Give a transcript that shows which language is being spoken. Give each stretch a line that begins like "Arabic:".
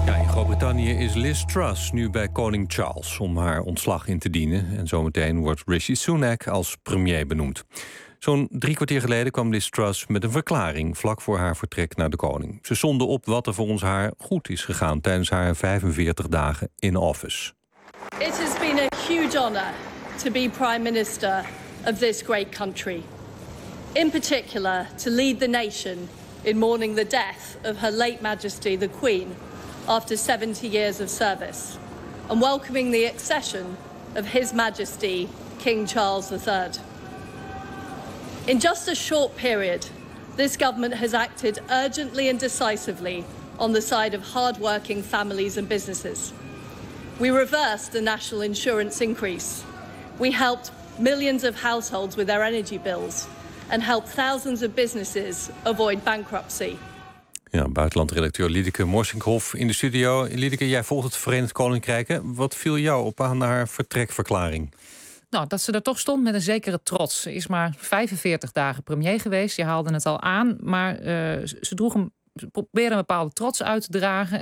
Dutch: Groot-Brittannië is Liz Truss nu bij koning Charles om haar ontslag in te dienen. En zometeen wordt Rishi Sunak als premier benoemd. Zo'n drie kwartier geleden kwam Liz Truss met een verklaring vlak voor haar vertrek naar de koning. Ze somde op wat er volgens haar goed is gegaan tijdens haar 45 dagen
English: in office. It has been a huge honor to be prime minister of this great country. In particular to lead the nation in mourning the death of her late majesty the queen. After 70 years of service, and welcoming the accession of His Majesty King Charles III. In just a short period, this government has acted urgently and decisively on the side of hard-working families and businesses. We reversed the national insurance increase. We helped millions of households with their energy bills and helped thousands of businesses avoid bankruptcy.
Dutch: Ja, buitenlandredacteur Liedeke Morsinkhoff in de studio. Liedeke, jij volgt het Verenigd Koninkrijk. Hè? Wat viel jou op aan haar vertrekverklaring? Nou, dat ze er toch stond met een zekere trots. Ze is maar 45 dagen premier geweest. Je haalde het al aan. Maar ze probeerde een bepaalde trots uit te dragen.